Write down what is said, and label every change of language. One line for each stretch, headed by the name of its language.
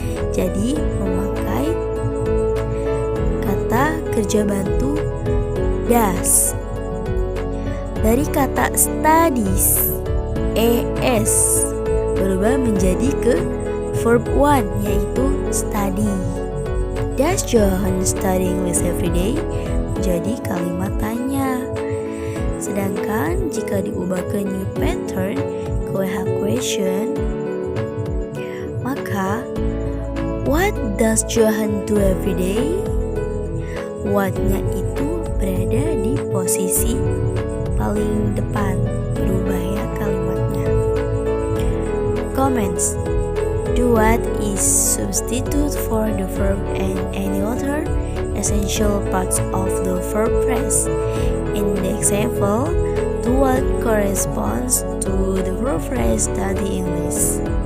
Indonesian: Jadi memakai kata kerja bantu does. Dari kata studies, es berubah menjadi ke verb one yaitu study.
English: Does John study English every day?
Indonesian: Menjadi kalimat tanya. Sedangkan jika diubah ke
English: new pattern,
Indonesian: ke WH question, maka what
English: What does Johan do every day?
Indonesian: What-nya itu berada di posisi paling depan, berubah ya kalimatnya.
English: Comments. Do what is substitute for the verb and any other essential parts of the verb phrase. In the example, do what corresponds to the verb phrase study English.